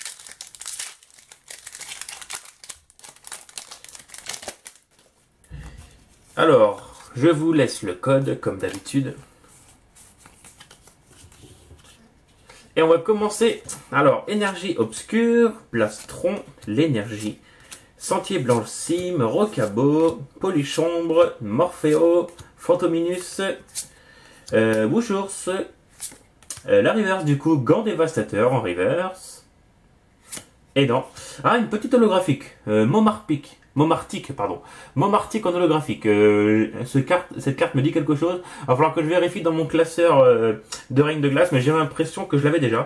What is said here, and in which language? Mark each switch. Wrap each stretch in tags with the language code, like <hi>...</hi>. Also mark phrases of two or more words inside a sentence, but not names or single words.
<fr>Alors, je vous laisse le code comme d'habitude. Et on va commencer. Alors, énergie obscure, plastron, l'énergie, sentier blanchissime, rocabo, polychombre, morphéo, fantominus, Wushours, la reverse du coup, gant dévastateur en reverse. Et non. Ah, une petite holographique, Momartic, pardon. Momartic en holographique. Cette carte me dit quelque chose. Il va falloir que je vérifie dans mon classeur de Reine de Glace, mais j'ai l'impression que je l'avais déjà.</fr>